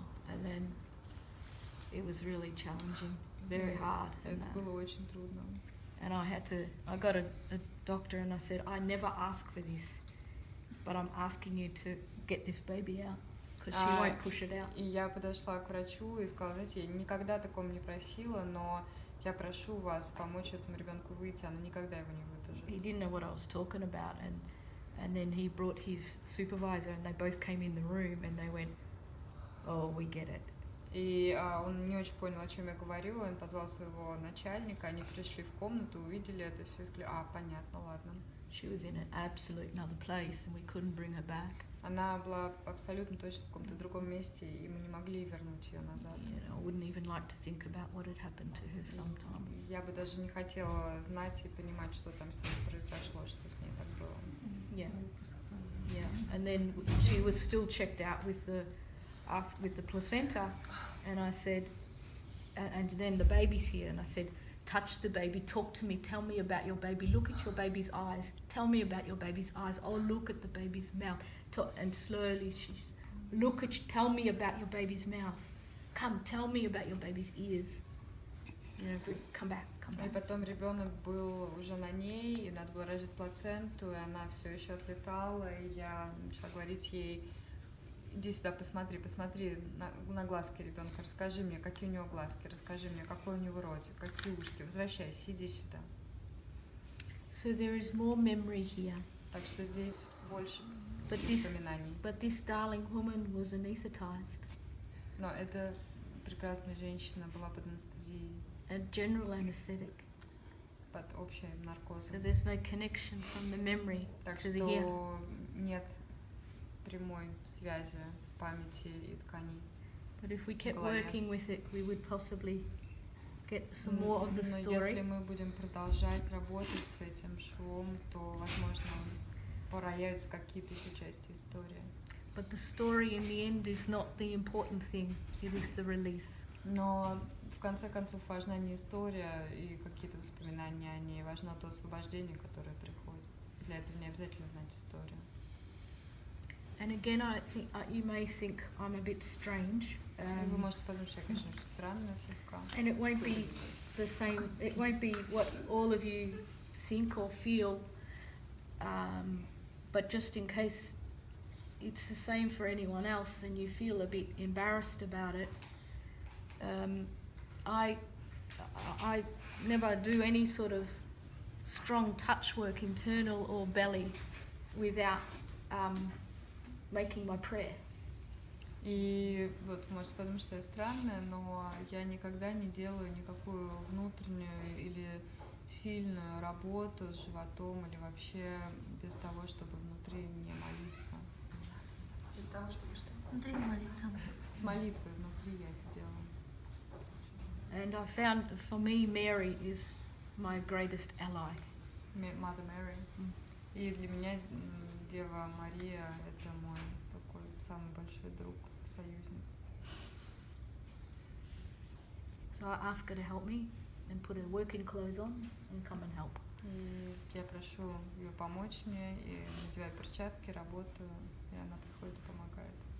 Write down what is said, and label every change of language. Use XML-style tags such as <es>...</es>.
<en>And then it was really challenging, very hard.</en> <ru>Это было очень трудно.</ru> <en>And I got a doctor, and I said, I never ask for this, but I'm asking you to get this baby out, because she won't push it out.</en> <ru>И я подошла к врачу и сказала, знаете, я никогда такого не просила, но я прошу вас помочь этому ребенку выйти, она никогда его не выдержит.</ru> <en>He didn't know what I was talking about, and then he brought his supervisor, and they both came in the room, and they went, oh, we get it.</en> <ru>И он не очень понял, о чем я говорю, он позвал своего начальника, они пришли в комнату, увидели это все и сказали, понятно, ладно.</ru> <en>She was in an absolute another place, and we couldn't bring her back.</en> <ru>Она была абсолютно точно в каком-то другом месте, и мы не могли вернуть ее назад.</ru> <en>I wouldn't even like to think about what had happened to her sometime.</en> <ru>Я бы даже не хотела знать и понимать, что там с ней произошло, что с ней так было.</ru> <en>Yeah. And then she was still checked out with the placenta, and I said, and then the baby's here, and I said, touch the baby, talk to me, tell me about your baby, look at your baby's eyes, tell me about your baby's eyes, oh, look at the baby's mouth, and slowly tell me about your baby's mouth, come, tell me about your baby's ears, come back.</en> <ru>И потом ребенок был уже на ней, и надо было рожать плаценту, и она все еще отлетала, и я начала говорить ей, иди сюда, посмотри на глазки ребенка, расскажи мне, какие у него глазки, расскажи мне, какой у него ротик, какие ушки, возвращайся, иди сюда.</ru> <en>So there is more memory here.</en> <ru>Так что здесь больше воспоминаний.</ru> <en>But this darling woman was anesthetized.</en> <ru>Но эта прекрасная женщина была под анестезией.</ru> <en>A general anesthetic.</en> <ru>Под общим наркозом.</ru> <en>So there's no connection from the memory to the here.</en> <ru>Так что нет прямой связи с памяти и тканей.</ru> <en>But if we kept working with it, we would possibly get some more of the story.</en> <ru>Но если мы будем продолжать работать с этим швом, то, возможно, проявятся какие-то еще части истории.</ru> <en>But the story in the end is not the important thing. It is the release.</en> <ru>Но в конце концов важна не история и какие-то воспоминания о ней, важно то освобождение, которое приходит. Для этого не обязательно знать историю.</ru> <en>And again, I think you may think I'm a bit strange.</en> <ru>Вы можете подумать, что я, конечно, странная слегка.</ru> <en>And it won't be the same. It won't be what all of you think or feel. But just in case it's the same for anyone else, and you feel a bit embarrassed about it, I never do any sort of strong touch work, internal or belly, without making my prayer.</en> <ru>И вот, может, потому что я странная, но я никогда не делаю никакую внутреннюю или сильную работу с животом или вообще без того, чтобы внутри не молиться. Без того, чтобы что? Внутри не молиться. С молитвой внутри я это делаю.</ru> <en>And I found, for me, Mary is my greatest ally. Mother Mary.</en> <ru>И для меня Дева Мария — это мой такой самый большой друг, союзник.</ru> <en>So I ask her to help me and put her working clothes on and come and help.</en> <ru>И я прошу ее помочь мне, и надеваю перчатки, работаю, и она приходит и помогает.</ru>